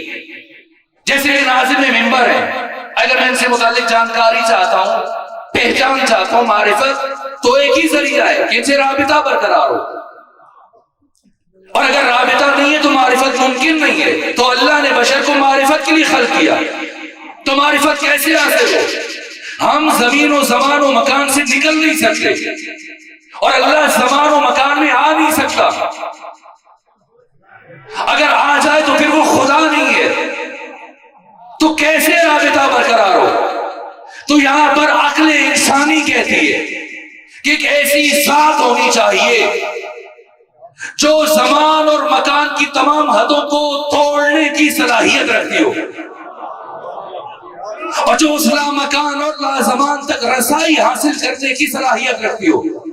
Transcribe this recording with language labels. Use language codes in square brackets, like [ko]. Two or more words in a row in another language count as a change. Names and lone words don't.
[ur] جیسے کہ ناظم ممبر ہے، اگر میں ان سے متعلق جانکاری چاہتا ہوں، پہچان چاہتا ہوں معرفت، تو ایک ہی ذریعہ ہے کہ ان سے رابطہ برقرار ہو، اور اگر رابطہ نہیں ہے تو معرفت ممکن نہیں ہے۔ تو اللہ نے بشر کو معرفت کے لیے خلق کیا، تو معرفت کیسے حاصل ہو؟ ہم زمین و زمان و مکان سے نکل نہیں سکتے، اور اللہ زمان و مکان میں آ نہیں سکتا۔ اگر آ جائے تو پھر وہ خدا نہیں ہے، تو کیسے رابطہ برقرار ہو؟ تو یہاں پر عقل انسانی کہتی ہے کہ ایک ایسی ذات ہونی چاہیے جو زمان اور مکان کی تمام حدوں کو توڑنے کی صلاحیت رکھتی ہو، اور جو اس لا مکان اور لا زمان تک رسائی حاصل کرنے کی صلاحیت رکھتی ہو۔